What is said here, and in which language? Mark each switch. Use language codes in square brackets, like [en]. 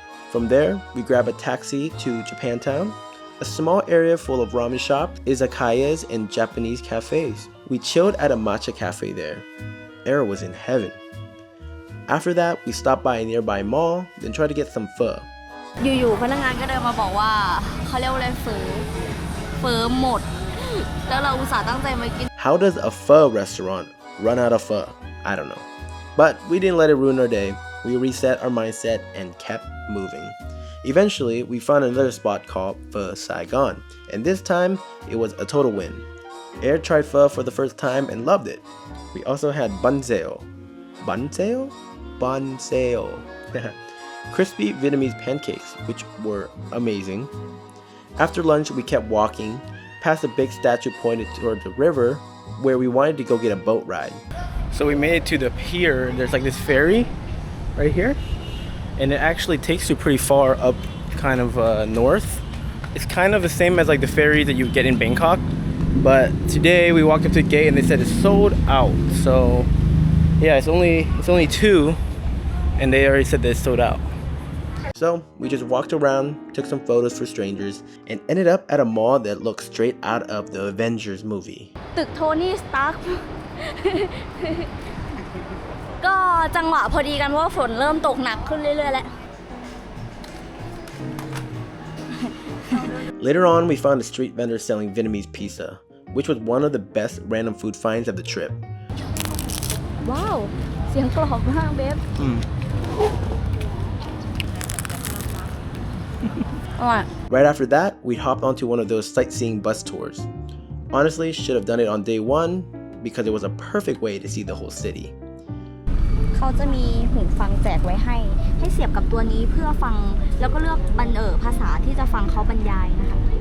[en] From there, we grabbed a taxi to Japantown, a small area full of ramen shops, izakayas, and Japanese cafes. We chilled at a matcha cafe there. Era was in heaven. After that, we stopped by a nearby mall, then tried to get some pho. [th] อยู่ๆพนักงานก็เดินมาบอกว่าเขาเรียกว่าอะไรเฝอหมดแล้วเราอุตส่าห์ตั้งใจมากิน [en] How does a pho restaurant run out of pho? I don't know. But we didn't let it ruin our day. We reset our mindset and kept moving. Eventually, we found another spot called Pho Saigon, and this time, it was a total win. Air tried pho for the first time and loved it. We also had bun sale. Bun sale? Bun sale. Crispy Vietnamese pancakes, which were amazing. After lunch, we kept walking, past a big statue pointed toward the river, where we wanted to go get a boat ride. So we made it to the pier. There's like this ferry right here, and it actually takes you pretty far up, kind of north. It's kind of the same as like the ferry that you get in Bangkok, but today we walked up to the gate and they said it's sold out. So yeah, it's only 2, and they already said that it's sold out. So we just walked around, took some photos for strangers, and ended up at a mall that looked straight out of the Avengers movie. [th] ตึกโทนี่สตาร์ค ก็จังหวะพอดีกันเพราะว่าฝนเริ่มตกหนักขึ้นเรื่อยๆแล้ว [en] Later on, we found a street vendor selling Vietnamese pizza, which was one of the best random food finds of the trip. [th] ว้าวเสียงกรอบมากเบฟอร่อย [en] Right after that, we hopped onto one of those sightseeing bus tours. Honestly, should have done it on day 1 because it was a perfect way to see the whole city. [th] เขาจะมีหูฟังแจกไว้ให้เสียบกับตัวนี้เพื่อฟังแล้วก็เลือกภาษาที่จะฟังเขาบรรยายนะคะ